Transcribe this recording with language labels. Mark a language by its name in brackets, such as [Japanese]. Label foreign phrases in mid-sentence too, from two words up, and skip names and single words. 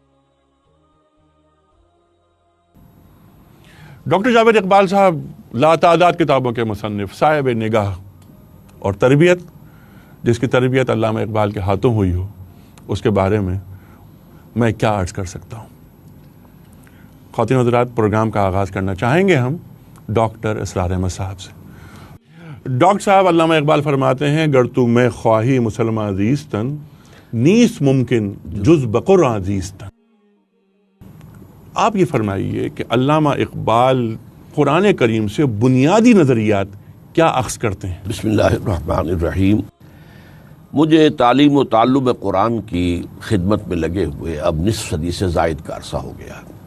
[Urdu] ڈاکٹر جاوید اقبال صاحب لاتعداد کتابوں کے مصنف، صاحب نگاہ اور تربیت، جس کی تربیت علامہ اقبال کے ہاتھوں ہوئی ہو، اس کے بارے میں کیا عرض کر سکتا ہوں۔ خواتین حضرات، پروگرام کا آغاز کرنا چاہیں گے ہم ڈاکٹر اسرار احمد صاحب سے۔ ڈاکٹر صاحب، علامہ اقبال فرماتے ہیں [Persian] گر تو میں خواہی مسلمان زیستن، نیست ممکن جز بقرآن زیستن۔ [Urdu] آپ یہ فرمائیے کہ علامہ اقبال قرآن کریم سے بنیادی نظریات کیا اخذ کرتے ہیں؟ [Arabic] بسم اللہ الرحمن الرحیم۔ [Urdu] مجھے تعلیم و تعلم قرآن کی خدمت میں لگے ہوئے اب نصف صدی سے زائد کا عرصہ ہو گیا۔